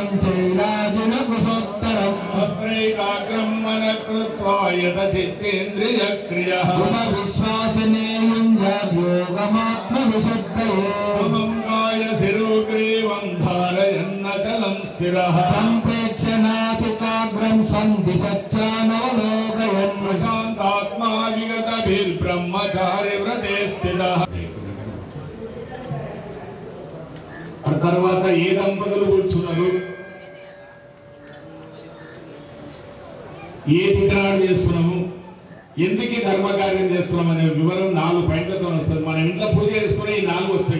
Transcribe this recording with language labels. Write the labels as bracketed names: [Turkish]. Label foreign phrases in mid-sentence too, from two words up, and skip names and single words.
[Sanskrit] चैलाजिन कुशोत्तरम् अत्रैकाग्रं मनः कृत्वा यतचित्तेन्द्रियक्रियः विश्वासने युञ्जद्योगमात्मविशुद्धये समं कायशिरोग्रीवं धारयन्नचलं स्थिरः सम्प्रेक्ष्य नासिकाग्रं सन्दिशच्चानवलोकयन् प्रशान्तात्मा विगतभिर्ब्रह्मचारिव्रते स्थितः [Telugu] తర్వాత ఏ దంపతులు కూర్చున్నారు, ఏ తిథినాడు చేస్తున్నాము, ఎందుకు ధర్మకార్యం చేస్తున్నాం అనే వివరం 4 పాయింట్లతో వస్తుంది. మనం ఇంట్లో పూజ చేసుకునే ఈ 4 వస్తాయి.